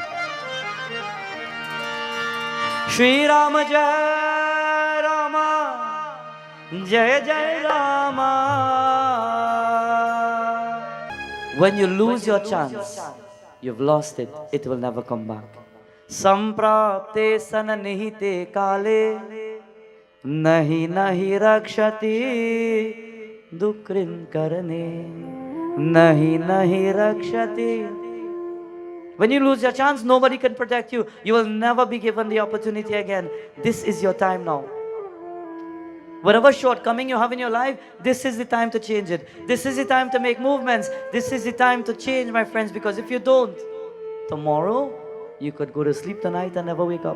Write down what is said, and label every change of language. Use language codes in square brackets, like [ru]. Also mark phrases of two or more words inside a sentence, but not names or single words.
[sa] श्री राम जय राम, जय जय राम. [en] When you lose your chance, you've lost it. It will never come back. [sa] सम्प्राप्ते सन्निहिते काले नहि नहि रक्षति डुकृञ् करणे नहि नहि रक्षति. [en] When you lose your chance, nobody can protect you. You will never be given the opportunity again. This is your time now. Whatever shortcoming you have in your life, this is the time to change it. This is the time to make movements. This is the time to change, my friends, because if you don't, tomorrow, you could go to sleep tonight and never wake up.